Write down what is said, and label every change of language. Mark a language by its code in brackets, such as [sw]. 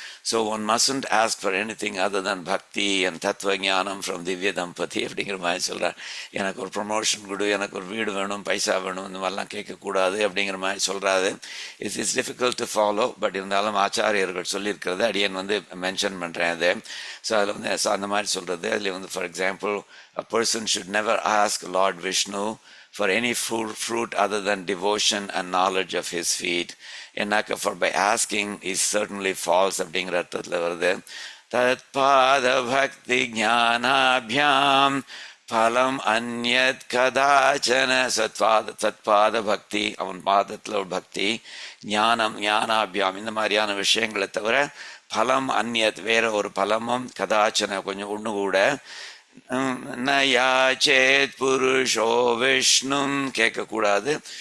[en] so one mustn't ask for anything other than bhakti and tattva jnanam from Divya Dampati [ta] அப்படிங்கிற மாதிரி சொல்கிறார். எனக்கு ஒரு ப்ரொமோஷன் கொடு, எனக்கு ஒரு வீடு வேணும், பைசா வேணும், இந்த மாதிரிலாம் கேட்கக்கூடாது அப்படிங்கிற மாதிரி சொல்கிறாரு. [en] it's difficult to follow, but [ta] இருந்தாலும் ஆச்சாரியர்கள் சொல்லியிருக்கிறது அடியன் வந்து மென்ஷன் பண்ணுறேன் அது. ஸோ அதில் வந்து அந்த மாதிரி சொல்கிறது. அதில் வந்து [en] For example, a person should never ask Lord Vishnu for any fruit other than devotion and knowledge of his feet. [ta] என்னக்க [en] for by asking is certainly false [ta] அப்படிங்கிற அர்த்தத்தில் வருது. [sa] தத் பாத பக்தி ஞானாபியாம் பலம் அந்யத் கதாச்சன. [ta] சத்பாத பக்தி, அவன் பாதத்தில் ஒரு பக்தி, ஞானம் ஞானாபியாம், இந்த மாதிரியான விஷயங்களை தவிர பலம் அந்யத் வேற ஒரு பலமும் கதாச்சன கொஞ்சம் ஒன்று கூட நயாச்சேத் புருஷோ விஷ்ணும் கேட்கக்கூடாது.